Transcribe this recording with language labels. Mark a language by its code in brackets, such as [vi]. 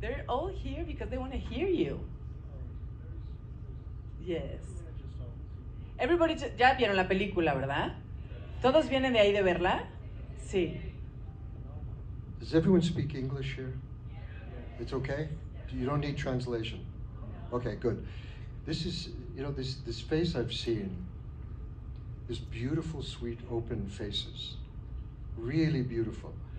[en] They're all here because they want to hear you. Yes. Everybody, [es] ya vieron la película, ¿verdad? ¿Todos vienen de ahí de verla? Sí. [en] Does everyone speak English here? It's okay? You don't need translation? Okay, good. This is, this face I've seen, this beautiful, sweet, open faces. Really beautiful.